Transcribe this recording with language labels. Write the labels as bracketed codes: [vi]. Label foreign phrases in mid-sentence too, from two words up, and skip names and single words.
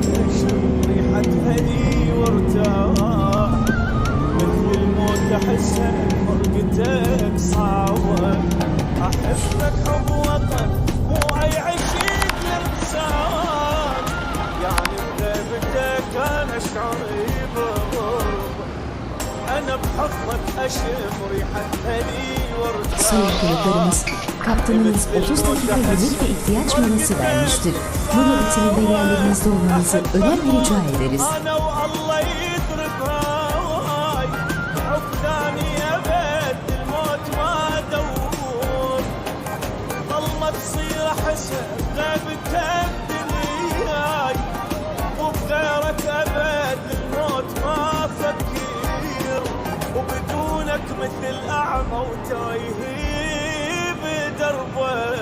[ar] أشم ريحة هدي وارتاح مثل الموت أحسها فرقتك صعبة أحبك حب وطن مو أي عشيق الإنسان يعني بغيبتك أنا شعوري بغربة أنا بحضنك أشم ريحة هدي وارتاح. [tr] Sayın konuklarımız, kaptanınız 30 dakika yemek ve ihtiyaç molası vermiştir. Mola bitiminde yerlerinizde olmanızı önemli rica ederiz. [ar] أنا والله يضرب هواي حب ثاني أبد الموت ما أدور ظلمة تصير أحسها بغيبتك دنياي وبغيرك أبد الموت ما أفكر وبدونك مثل أعمى وتايه بدربه